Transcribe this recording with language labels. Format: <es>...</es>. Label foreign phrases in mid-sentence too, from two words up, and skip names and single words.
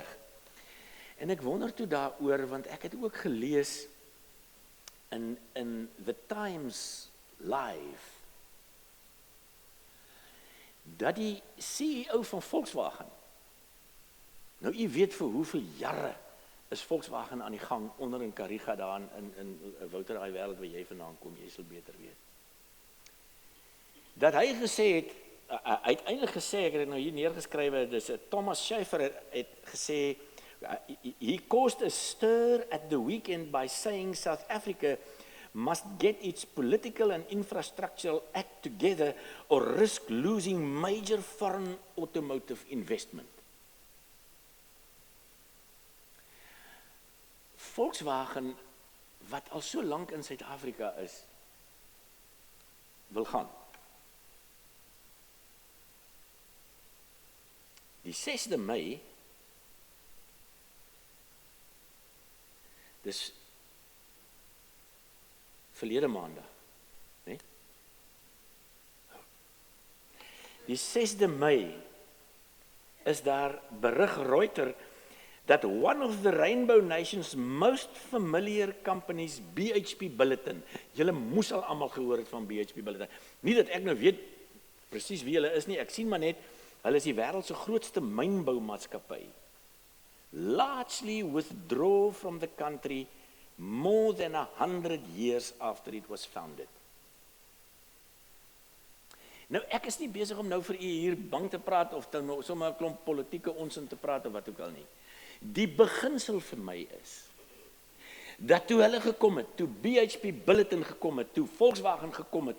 <af>En ek wonder toe daaroor, want ek het ook gelees in The Times Live, dat die CEO van Volkswagen, nou u weet vir hoeveel jare is Volkswagen aan die gang onder in Kariga daar in Wouter, daai wêreld waar jy vandaan kom, jy sal beter weet. Dat hy gesê het, uiteindelik gesê, ek het dit nou hier neergeskrywe, dis Thomas Schaefer het gesê,</af> <en>he caused a stir at the weekend by saying South Africa must get its political and infrastructural act together or risk losing major foreign automotive investment.</en> <af>Volkswagen, wat al so lank in Suid-Afrika is, wil gaan. Die 6de Mei, dis verlede maandag, nee? Die 6de Mei is daar berig</af> <en>Reuters that one of the Rainbow Nation's most familiar companies,</en> <af>BHP Billiton, julle moes al almal gehoor het van BHP Billiton. Nie dat ek nou weet presies wie hulle is nie, ek sien maar net, hulle is die wêreld se grootste mynboumaatskappy.</af> <en>Largely withdraw from the country more than 100 years after it was founded.</en> <af>Nou, ek is nie besig om nou vir u hier bang te praat of nou sommer 'n klomp politieke onsin te praat of wat ook al nie. Die beginsel vir my is dat toe hulle gekom het, toe BHP Billiton gekom het, toe Volkswagen gekom het,</af>